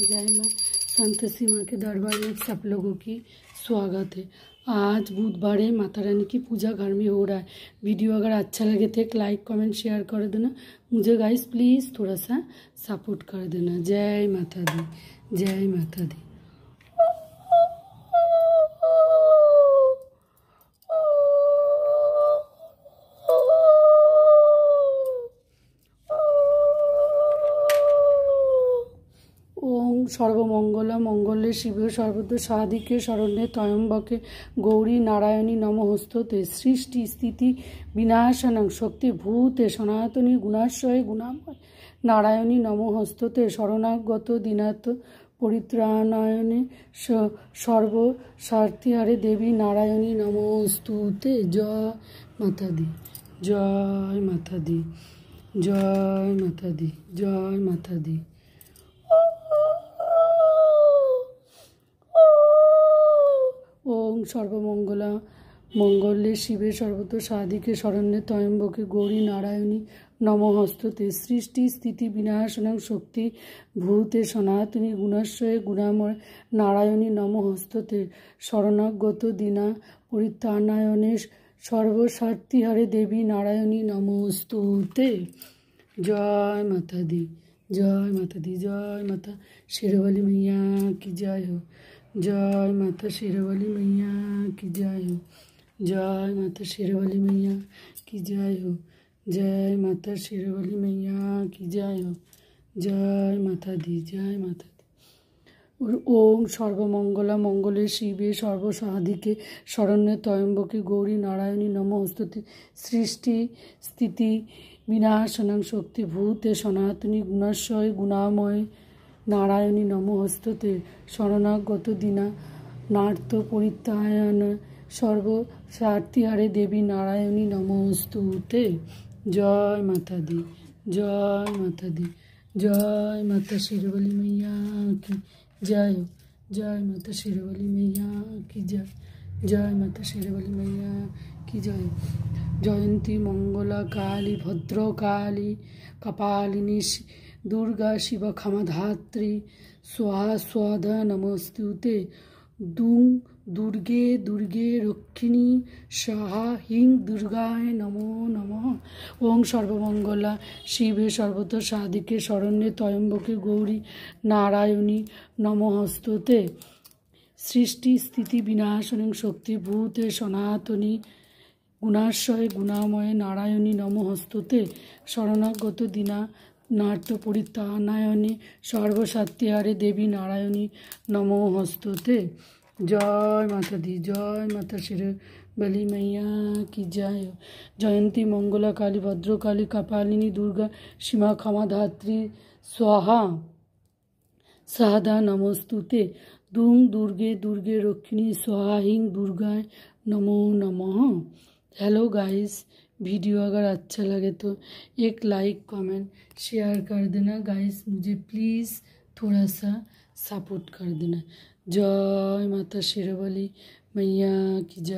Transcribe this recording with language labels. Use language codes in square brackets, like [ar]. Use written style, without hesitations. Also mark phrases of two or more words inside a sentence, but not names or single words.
[hi] जय माँ संतोषी माँ के दरबार में सब लोगों की स्वागत है। आज बुधवार है, माता रानी की पूजा घर में हो रहा है। वीडियो अगर अच्छा लगे तो एक [en] like comment share [hi] कर देना। मुझे [en] guys please [hi] थोड़ा सा सपोर्ट कर देना। जय माता दी, जय माता दी। [sa] ओम सर्वमंगला मंगले शिवे सर्वतो साधिके शरण्ये त्र्यंबके गौरी नारायणी नमोस्तुते। सृष्टि स्थिति विनाशनं शक्ति भूते सनातनी गुणाश्रये गुणामय नारायणी नमोस्तुते। शरणागत दीनाथ परित्राणायने सर्वस्वार्थिहरे देवी नारायणी नमोस्तुते। [hi] जय माता दी, जय माता दी, जय माता दी, जय माता दी। [sa] ओम सर्वमंगला मंगले शिवे सर्वतो साधिके शरण्ये त्र्यंबके गौरी नारायणी नमोस्तुते। सृष्टि स्थिति विनाशनं शक्ति भूते सनातनी गुणाश्रये गुणामय नारायणी नमोस्तुते। शरणागत दीना परित्राणायने सर्वस्वार्थिहरे देवी नारायणी नमोस्तुते। [hi] जय माता दी, जय माता दी, जय माता शेरवाली मैया की जय हो। जय माता शेरवाली मैया की जय हो। जय माता शेरवाली मैया की जय हो। जय माता शेरवाली मैया की जय हो। जय माता दी, जय माता दी। [sa] ओम सर्वमंगला मंगले शिवे सर्वसाधिके शरण्ये त्र्यंबके गौरी नारायणी नमोस्तुते। सृष्टि स्थिति विनाशनं शक्ति भूते सनातनी गुणाश्रये गुणामय नारायणी नमोस्तुते। शरणागत दीना नाथ परित्राणायने सर्वस्वार्थिहरे देवी नारायणी नमोस्तुते। [hi] जय माता दी, जय माता दी, जय माता शेरवाली मैया की जय हो। जय माता शेरवाली मैया की जय। जय माता शेरवाली मैया की जय। [sa] जयंती मंगला काली भद्रकाली कपालिनी दुर्गा शिव क्षमाधात्री स्वाहा स्वाधा नमोस्तुते। दुर्गे दुर्गे रक्षिणी स्वाहा ह्रीं दुर्गाय नमो नमः। ओम सर्वमंगला शिवे सर्वतो साधिके शरण्ये त्र्यंबके गौरी नारायणी नमोस्तुते। सृष्टि स्थिति विनाशनं शक्ति भूते सनातनी गुणाश्रये गुणामय नारायणी नमोस्तुते। शरणागत दीना नाथ परित्राणायने सर्वस्वार्थिहरे देवी नारायणी नमोस्तुते। [hi] जय माता दी, जय माता शेरवाली मैया की जय हो। [sa] जयंती मंगला काली भद्रकाली कपालिनी दुर्गा शिवा क्षमाधात्री स्वाहा स्वाहा नमोस्तुते। दुर्गे दुर्गे रक्षिणी स्वाहा ह्रीं दुर्गाय नमो नमः। [en] hello guys, [hi] वीडियो अगर अच्छा लगे तो एक [en] like comment share [hi] कर देना गाइस। मुझे प्लीज़ थोड़ा सा सपोर्ट कर देना। जय माता शेरवाली मैया की जय।